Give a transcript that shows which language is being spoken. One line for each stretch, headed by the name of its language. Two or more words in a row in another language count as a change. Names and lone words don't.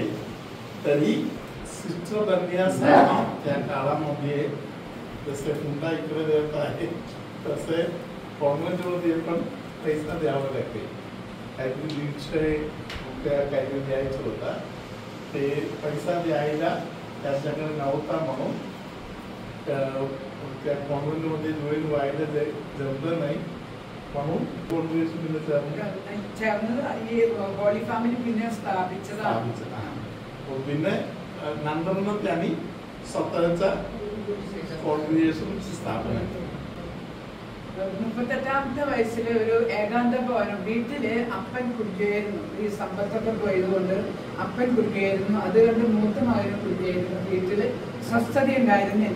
Marathi: तरी सिस्टर बनण्यासाठी त्या काळामध्ये जसे पुन्हा इकडे देत आहे तसे कॉन्व्हेंटमध्ये पण पैसा द्यावा लागते. काहीतरी 150 रुपया काहीतरी द्यायचं होता. ते पैसा द्यायला त्याच्याकडे नव्हता म्हणून त्या कॉन्व्हेंटमध्ये जॉईन व्हायला जमलं नाही म्हणून
Malayalam: ഹോളി ഫാമിലി പിന്നെ സ്ഥാപിച്ചതാണ്. പിന്നെ നന്ദറിന്
Marathi: त्यांनी स्वतःचा
Malayalam: കോൺഗ്രിഗേഷൻ സ്ഥാപന 38ാമത്തെ വയസ്സിൽ ഒരു ഏകാന്ത ഭവനം വീട്ടില് അപ്പൻ കുടിക്കുകയായിരുന്നു. ഈ സമ്പത്തൊക്കെ പോയതുകൊണ്ട് അപ്പൻ കുടിക്കുകയായിരുന്നു. അതുകൊണ്ട് മൂത്ത മകനും കുടിക്കുകയായിരുന്നു. വീട്ടില് സ്വസ്ഥത ഉണ്ടായിരുന്നില്ല.